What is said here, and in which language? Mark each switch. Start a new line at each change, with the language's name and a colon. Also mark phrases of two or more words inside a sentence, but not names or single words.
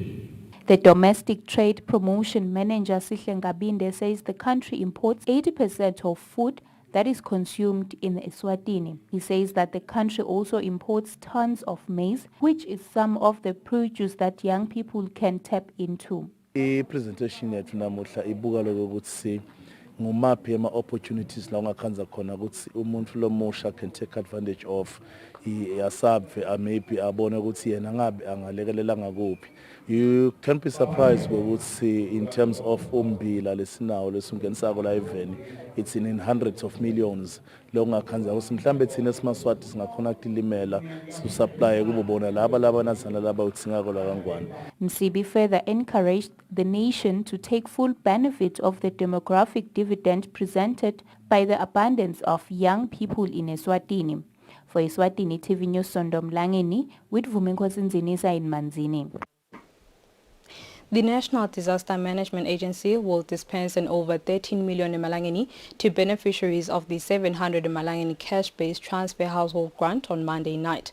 English: The Domestic Trade Promotion Manager Sihle Ngabinde says the country imports 80% of food that is consumed in Eswatini. He says that the country also imports tons of maize, which is some of the produce that young people can tap into.
Swati: I-presentation yethu namuhla ibuka lokuthi ngumaphi ama-opportunities la ungakhanza khona ukuthi umuntu lomusha
English: can take advantage of
Swati: i-survey maybe abone ukuthi yena ngabe angalekelela ngakuphi.
English: You can be surprised
Swati: ukuthi
English: in terms of
Swati: umbila lesinawo lesungenisako la eveni
English: it's in hundreds of millions
Swati: lo ungakhanza ukuthi mhlambe thina simaswati singakhona ukulimela supply kubo bona laba nathana laba uthingako la kangwane.
English: Msibi further encouraged the nation to take full benefit of the demographic dividend presented by the abundance of young people in Eswatini. For Eswatini TV News, Sondomlangeni with Vuminkosinzinisa in Manzini. The National Disaster Management Agency will dispense an over 13 million emalangeni to beneficiaries of the 700 emalangeni cash-based transfer household grant on Monday night.